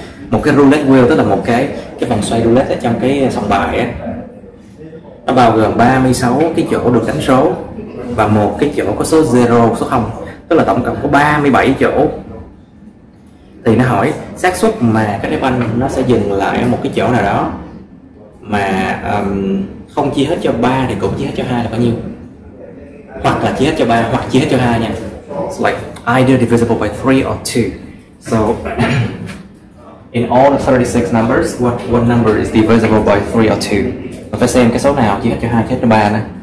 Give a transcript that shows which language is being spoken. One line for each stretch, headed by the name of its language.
Vietnamese: Một cái roulette wheel tức là một cái vòng xoay roulette ở trong cái sòng bài á, nó bao gồm 36 cái chỗ được đánh số và một cái chỗ có số 0, số 0, tức là tổng cộng có 37 chỗ. Thì nó hỏi xác suất mà cái trái banh nó sẽ dừng lại ở một cái chỗ nào đó mà không chia hết cho 3 thì cũng chia hết cho 2 là bao nhiêu, hoặc là chia hết cho 3 hoặc chia hết cho 2 nha.
English: It's like either divisible by 3 or 2. So in all the 36 numbers, what number is divisible by 3 or 2?
Vietnamese: Mình phải xem cái số nào chia hết cho 2, chia hết cho 3 nè.